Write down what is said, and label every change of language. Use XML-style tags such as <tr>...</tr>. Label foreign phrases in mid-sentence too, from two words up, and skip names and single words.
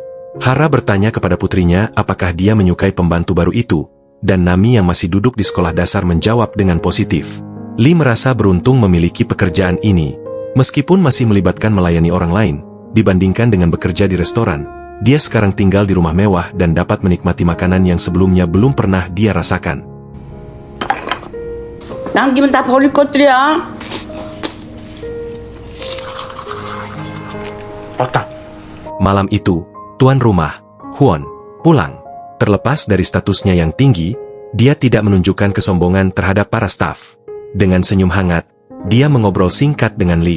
<id>Hara bertanya kepada putrinya apakah dia menyukai pembantu baru itu, dan Nami yang masih duduk di sekolah dasar menjawab dengan positif. Lee merasa beruntung memiliki pekerjaan ini. Meskipun masih melibatkan melayani orang lain, dibandingkan dengan bekerja di restoran, dia sekarang tinggal di rumah mewah dan dapat menikmati makanan yang sebelumnya belum pernah dia rasakan.</id> <ko>남기면 다 버릴 것들이야.</ko> <id>Malam itu, tuan rumah, Huon, pulang. Terlepas dari statusnya yang tinggi, dia tidak menunjukkan kesombongan terhadap para staf. Dengan senyum hangat, dia mengobrol singkat dengan Lee.</id>